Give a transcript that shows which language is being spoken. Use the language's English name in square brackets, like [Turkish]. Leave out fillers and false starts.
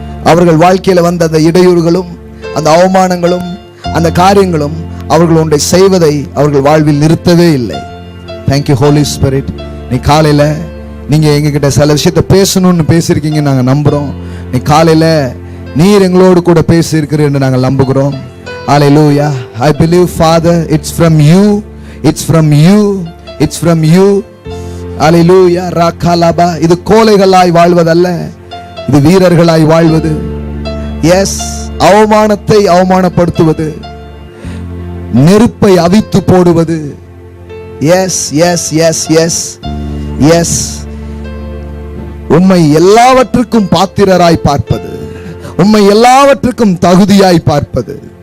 [Tamil] அவர்கள் வாழ்க்கையில வந்த அந்த இடையூறுகளும் அந்த அவமானங்களும் அந்த காரியங்களும் அவர்கள் ஒன்றை செய்வதை அவர்கள் வாழ்வில் நிறுத்தவே இல்லை. Thank you Holi spirit. நீ காலையில நீங்க எங்ககிட்ட சில விஷயத்தை பேசணும்னு பேசியிருக்கீங்க, நாங்க நம்புறோம். நீ காலையில நீர் எங்களோடு கூட பேசி இருக்கிறீர் என்று நாங்கள் நம்புகிறோம். ஹல்லேலூயா. [English] I believe Father, it's from you, it's from you, it's from you. [Tamil] ஹல்லேலூயா. ராகலபா. இது கோழைகளாய் வாழ்வதல்ல, இது வீரர்களாய் வாழ்வது. எஸ், அவமானத்தை அவமானப்படுத்துவது, நெருப்பை அவித்து போடுவது. S S S S S, உம்மை எல்லாவற்றுக்கும் பாத்திரராய் பார்ப்பது, உம்மை எல்லாவற்றுக்கும் தகுதியாய் பார்ப்பது.